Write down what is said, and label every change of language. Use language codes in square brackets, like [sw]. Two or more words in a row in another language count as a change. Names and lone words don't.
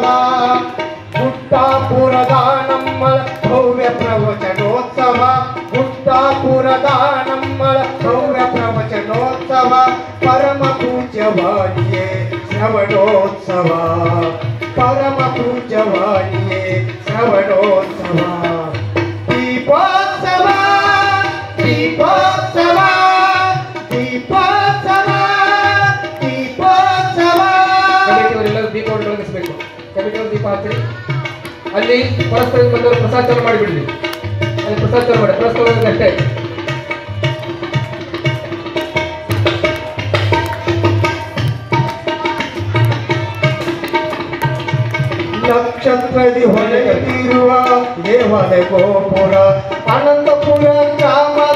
[kn] ಗುಟ್ಟಾಪುರದ ನಮ್ಮಳ ಭವ್ಯ ಪ್ರವಚನೋತ್ಸವ ಗುಟ್ಟಾಪುರದ ನಮ್ಮಳ ಭವ್ಯ ಪ್ರವಚನೋತ್ಸವ ಪರಮ ಪೂಜ್ಯವಾಣಿಯೇ ಶ್ರವಣೋತ್ಸವ ಪರಮ ಪೂಜ್ಯವಾಣಿಯೇ ಶ್ರವಣೋತ್ಸವ ದೀಪೋತ್ಸವ ದೀಪೋತ್ಸವ ದೀಪೋತ್ಸವ ದೀಪೋತ್ಸವ ಕಮಿಟಿಯವರೆಲ್ಲರೂ ದೀಪವನ್ನು ಬೆಳಗಿಸಬೇಕು. ಕಮಿಟಿಯವರು ದೀಪ ಹಚ್ಚಿ ಅಲ್ಲಿ ಪರಸ್ಪರ ಬಂದವರು ಪ್ರಸಾದ ಮಾಡಿಬಿಡ್ಲಿ. ಅಲ್ಲಿ ಪ್ರಸಾದ ಮಾಡಿ ಪರಸ್ಪರ ಅಷ್ಟೇ. ನಕ್ಷತ್ರದಿ ಹೊಳೆಯುತ್ತಿರುವ ದೇವಾಲಯ ಗೋಪುರ ಅನಂತಪುರ ಗ್ರಾಮದ